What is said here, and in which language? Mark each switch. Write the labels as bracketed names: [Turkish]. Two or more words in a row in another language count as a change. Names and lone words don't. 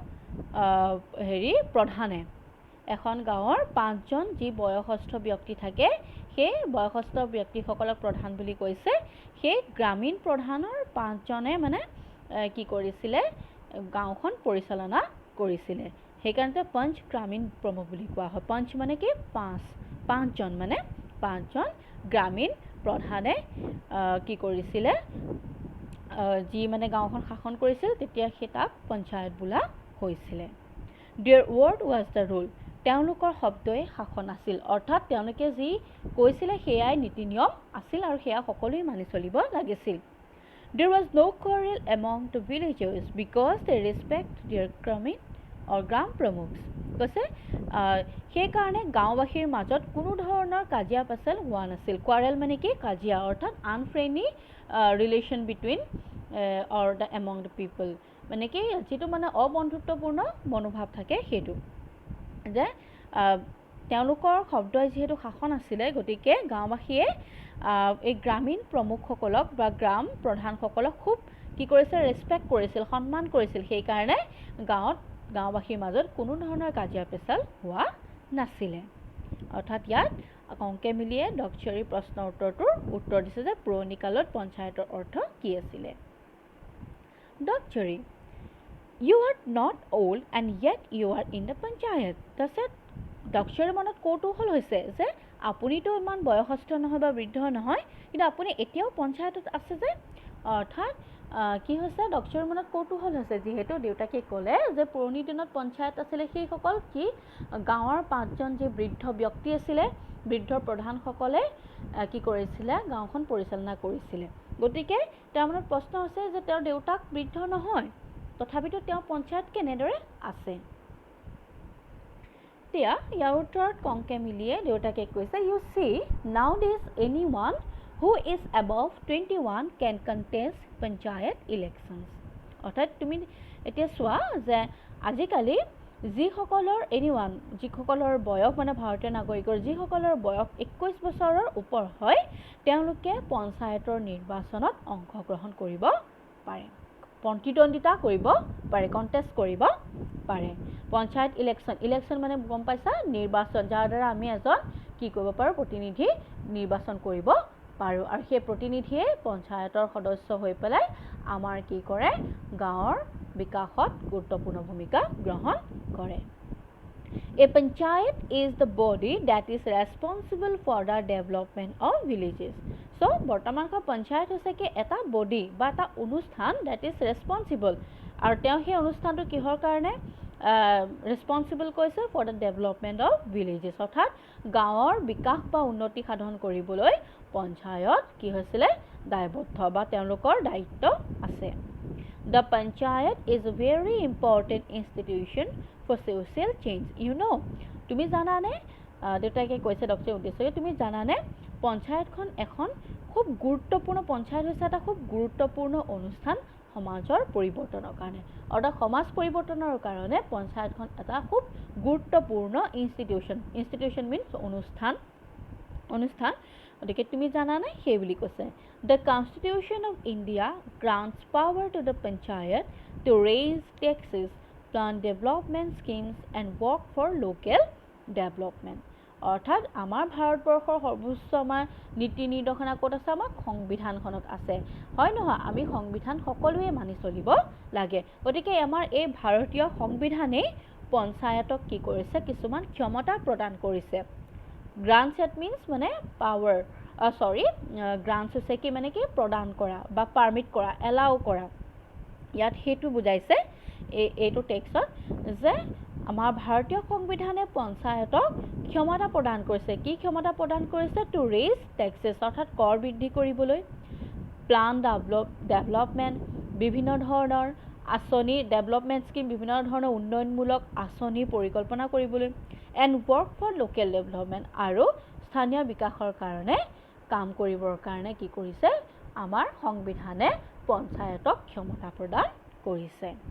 [Assamese] প্ৰধানে এখন গাঁৱৰ 5জন যি বয়সস্থ ব্যক্তি থাকে সেই বয়সস্থ ব্যক্তিসকলক প্ৰধান বুলি কৈছে সেই গ্ৰামীণ প্ৰধানৰ 5জনে মানে কি কৰিছিলে গাঁওখন পৰিচালনা কৰিছিলে সেইকাৰণে পঞ্চ গ্ৰামীণ প্ৰমুখ বুলি কোৱা হয় পঞ্চ মানে কি 5জন মানে 5জন গ্ৰামীণ প্ৰধানে কি কৰিছিলে যি মানে গাঁওখন শাসন কৰিছিল তেতিয়া সেটাক পঞ্চায়ত বোলা হৈছিলে [English] their word was the rule [Assamese] তেওঁলোকৰ শব্দই শাসন আছিল অৰ্থাৎ তেওঁলোকে যি কৈছিলে সেয়াই নীতি নিয়ম আছিল আৰু সেয়া সকলোৱে মানি চলিব লাগিছিল there [English] was no quarrel among the villagers because they respect their gramin or gram pramukhs [Assamese] কৈছে সেই কাৰণে গাঁওবাসীৰ মাজত কোনো ধৰণৰ কাজিয়া পেচাল হোৱা নাছিল [English] quarrel [Assamese] মানে কি কাজিয়া অৰ্থাৎ [English] unfriendly relation between or the among the people [Assamese] মানে কি যেটো মানে অবন্ধুত্বপূৰ্ণ মনোভাৱ থাকে হেতু যে তেওঁলোকৰ শব্দই যেহেতু শাসন আছিলে গতিকে গাঁওবাসীয়ে এই গ্ৰামীণ প্ৰমুখসকলক বা গ্ৰাম প্ৰধানসকলক খুব কি কৰিছিল ৰেসপেক্ট কৰিছিল সন্মান কৰিছিল সেই কাৰণে গাঁওবাসীৰ মাজত কোনো ধৰণৰ কাজিয়া পেচাল হোৱা নাছিলে অৰ্থাৎ ইয়াত অংকে মিলিয়ে ডক্টৰী প্ৰশ্নৰ উত্তৰ দিছে যে পুৰণি কালত পঞ্চায়তৰ অৰ্থ কি আছিল ডক্টৰী [English] You are not old and yet you are in the panchayat. [Assamese] তাছত ডক্টৰৰ মনত কৌতূহল হৈছে যে আপুনিতো ইমান বয়সস্থ নহয় বা বৃদ্ধ নহয় কিন্তু আপুনি এতিয়াও পঞ্চায়তত আছে যে অৰ্থাৎ কি হৈছে ডক্টৰৰ মনত কৌতূহল হৈছে যিহেতু দেউতাকে ক'লে যে পুৰণি দিনত পঞ্চায়ত আছিল সেই সকল কি গাঁৱৰ 5জন যে বৃদ্ধ ব্যক্তি আছিল বৃদ্ধ প্ৰধানসকলে কি কৰিছিলে গাঁওখন পৰিচালনা কৰিছিল গতিকে তেওঁৰ মনত প্ৰশ্ন আছে যে তেওঁৰ দেউতাক বৃদ্ধ নহয় তথাপিতো তেওঁ পঞ্চায়ত কেনেদৰে আছে এতিয়া ইয়াৰ উত্তৰত কংকে মিলিয়ে দেউতাকে কৈছে [English] you see nowadays anyone who is above 21 can contest panchayat elections [Assamese] অৰ্থাৎ তুমি এতিয়া চোৱা যে আজিকালি যিসকলৰ anyone যিসকলৰ বয়স মানে ভাৰতীয় নাগৰিকৰ যিসকলৰ বয়স 21 বছৰৰ ওপৰ হয় তেওঁলোকে পঞ্চায়তৰ নিৰ্বাচনত অংশগ্ৰহণ কৰিব পাৰে প্ৰতিদ্বন্দ্বিতা কৰিব পাৰে কন্টেষ্ট কৰিব পাৰে পঞ্চায়ত ইলেকশন মানে গম পাইছা নিৰ্বাচন যাৰ দ্বাৰা আমি এজন কি কৰিব পাৰো প্ৰতিনিধি নিৰ্বাচন কৰিব পাৰো আৰু সেই প্ৰতিনিধিয়ে পঞ্চায়তৰ সদস্য হৈ পেলাই আমাৰ কি কৰে গাঁৱৰ বিকাশত গুৰুত্বপূৰ্ণ ভূমিকা গ্ৰহণ কৰে [English] A panchayat is the body that is responsible for the development of villages. [Assamese] So, বৰ্তমান পঞ্চায়ত হৈছে কি এটা বডি বা এটা অনুষ্ঠান [English] that is responsible [Assamese] আৰু তেওঁ সেই অনুষ্ঠানটো কিহৰ কাৰণে responsible কৈছে [English] for the development of villages [Assamese] অৰ্থাৎ গাঁৱৰ বিকাশ বা উন্নতি সাধন কৰিবলৈ পঞ্চায়ত কি হৈছিলে দায়বদ্ধ বা তেওঁলোকৰ দায়িত্ব আছে [English] The panchayat is a very important institution for social change. You know, [Assamese] তুমি জানানে দেউতাকে কৈছে ডক্টৰ উদ্দেশ্যে তুমি জানানে পঞ্চায়তখন এখন খুব গুৰুত্বপূৰ্ণ পঞ্চায়ত হৈছে এটা খুব গুৰুত্বপূৰ্ণ অনুষ্ঠান সমাজৰ পৰিৱৰ্তনৰ কাৰণে অৰ্থাৎ সমাজ পৰিৱৰ্তনৰ কাৰণে পঞ্চায়তখন এটা খুব গুৰুত্বপূৰ্ণ [English] institution means [Assamese] অনুষ্ঠান গতিকে তুমি জানানে সেই বুলি কৈছে [English] The Constitution of India grants power to the panchayat to raise taxes, plan development schemes and work for local development. [Assamese] অৰ্থাৎ আমাৰ ভাৰতবৰ্ষৰ সৰ্বোচ্চ আমাৰ নীতি নিৰ্দেশনা ক'ত আছে আমাৰ সংবিধানখনত আছে হয় নহয় আমি সংবিধান সকলোৱে মানি চলিব লাগে গতিকে আমাৰ এই ভাৰতীয় সংবিধানে পঞ্চায়তক কি কৰিছে কিছুমান ক্ষমতা প্ৰদান কৰিছে [English] grants that means [Assamese] মানে power grants হৈছে কি মানে কি প্ৰদান কৰা বা পাৰমিট কৰা এলাও কৰা ইয়াত হেতু বুজাইছে এইটো টেক্সট যে আমাৰ ভাৰতীয় সংবিধানে পঞ্চায়তক ক্ষমতা প্ৰদান কৰিছে কি ক্ষমতা প্ৰদান কৰিছে [English] to raise taxes [Assamese] অৰ্থাৎ কৰ বৃদ্ধি কৰিবলৈ [English] plan development [Assamese] বিভিন্ন ধৰণৰ আঁচনি [English] development scheme [Assamese] বিভিন্ন ধৰণৰ উন্নয়নমূলক আঁচনি পৰিকল্পনা কৰিবলৈ [English] and work for local development [Assamese] আৰু স্থানীয় বিকাশৰ কাৰণে কাম কৰিবৰ কাৰণে কি কৰিছে আমাৰ সংবিধানে পঞ্চায়তক ক্ষমতা প্ৰদান কৰিছে